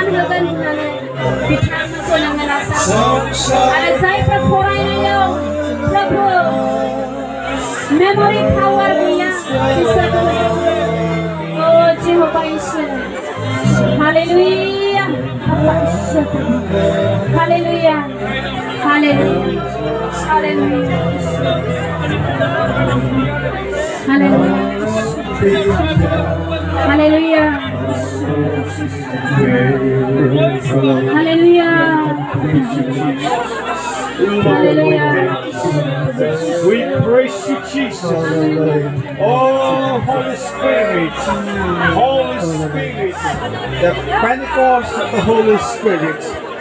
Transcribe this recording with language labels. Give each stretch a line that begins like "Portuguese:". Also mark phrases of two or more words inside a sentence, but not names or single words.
Bodo: होगोन होननानै बिथांमोनखौ नोङो नाजा आरो जायफ्रा फरायनायाव प्रभु मेम'रि पावार गैया बिसोरखौ ओ जेहोवा इसोर हालेलुया हालेलुया हालेलुया हालेलुया हालेलुया हालेलुया Hallelujah.
English: Hallelujah. We praise you, Jesus. Oh, Holy Spirit. Holy Spirit. The Pentecost of the Holy Spirit.